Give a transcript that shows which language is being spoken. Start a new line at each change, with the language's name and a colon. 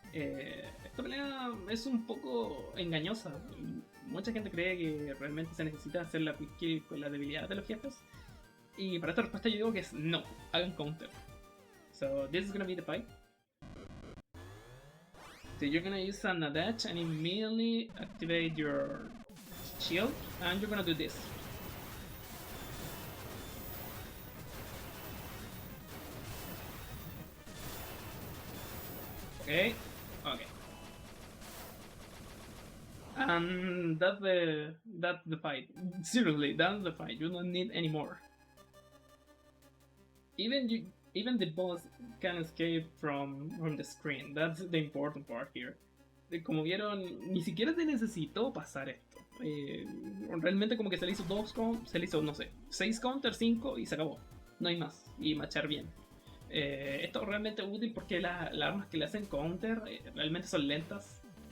Spanish: Esta pelea es un poco engañosa. Mucha gente cree que realmente se necesita hacer la quick kill con la debilidad de los jefes. Y para esta respuesta yo digo que es no, hagan counter.
English: So this is gonna be the fight. So you're gonna use an dash and immediately activate your shield, and you're gonna do this. Okay, okay. And that's the fight. Seriously, that's the fight. You don't need any more. Even the boss can escape from the screen. That's the important part here.
Spanish: Como vieron, ni siquiera te necesitó pasar esto. Realmente como que se le hizo se le hizo, no sé, 6 counter, 5 y se acabó. No hay más. Y machar bien. Esto es realmente útil porque las armas que le hacen counter realmente son lentas.